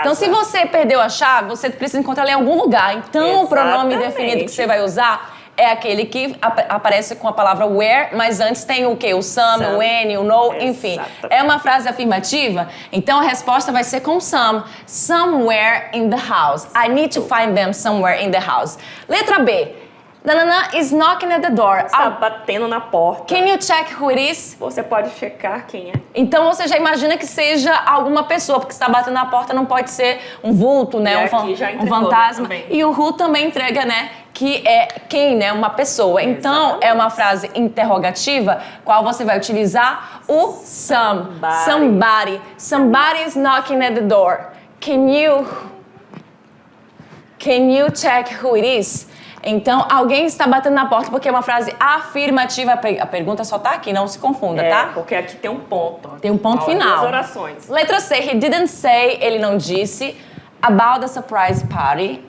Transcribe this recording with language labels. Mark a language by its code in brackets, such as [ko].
[pt] Então, se você perdeu a chave, você precisa encontrar ela em algum lugar. Então, o pronome Exatamente. definido que você vai usar é aquele que aparece com a palavra where, mas antes tem o quê? O some, o any, o no, enfim. Exatamente. É uma frase afirmativa, então a resposta vai ser com some. [en] Somewhere in the house. I need to find them somewhere in the house. [pt] Letra B. [en] Nanana is knocking at the door. [pt] Está batendo na porta. [en] Can you check who it is? [pt] Você pode checar quem é. Então você já imagina que seja alguma pessoa, porque está batendo na porta não pode ser um vulto, né? E aqui já Um entregou, fantasma. né, também. E o who também entrega, né? Que é quem, né? Uma pessoa. Então Exatamente. é uma frase interrogativa, qual você vai utilizar o some. [en] Somebody. Somebody is knocking at the door. Can you check who it is? [pt] Então, alguém está batendo na porta porque é uma frase afirmativa. A pergunta só tá aqui, não se confunda, tá? Porque aqui tem um ponto. Tem um ponto Ó, final. Duas orações. Letra C, [en] he didn't say, [pt] ele não disse, [en] about the surprise party.